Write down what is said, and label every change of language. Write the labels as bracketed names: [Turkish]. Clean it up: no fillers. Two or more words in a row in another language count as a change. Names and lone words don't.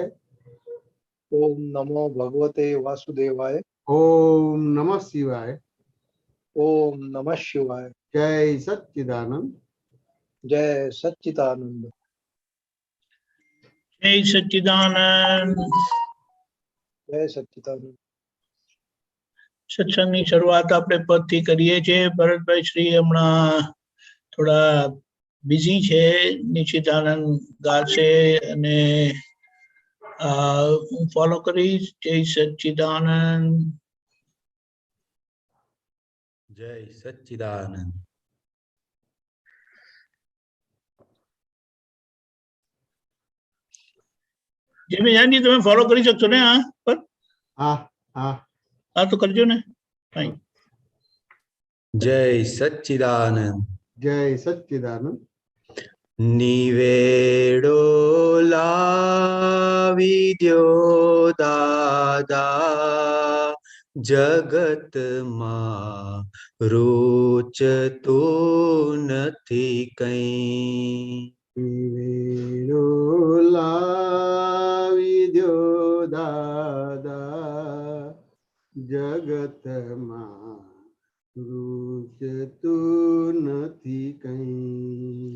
[Sanskrit] ओम नमो भगवते वासुदेवाय। ओम नमः शिवाय। ओम नमः शिवाय। [Gujarati] જય સચ્ચિદાનંદ। જય સચ્ચિદાનંદ। જય સચ્ચિદાનંદ। જય સચ્ચિદાનંદ। સત્સંગની શરૂઆત આપણે પદથી કરીએ છીએ। ભરતભાઈ શ્રી હમણાં થોડા બિઝી છે, નિશ્ચિતાનંદ ગાશે અને હું ફોલો કરીશ। જય સચ્ચિદાનંદ। જય સચ્ચિદાનંદ। જેમી તમે ફોલો કરી શકશો ને આ પર? હા હા હા તો કરજો ને। જય સચ્ચિદાનંદ। જય સચ્ચિદાનંદ। નિવેડો લાવિદ્યો દાદા જગત મા રોચતો નથી કઈ। નિવેડો લાવિદ્યો દાદા જગત મા રુચતો નથી કઈ।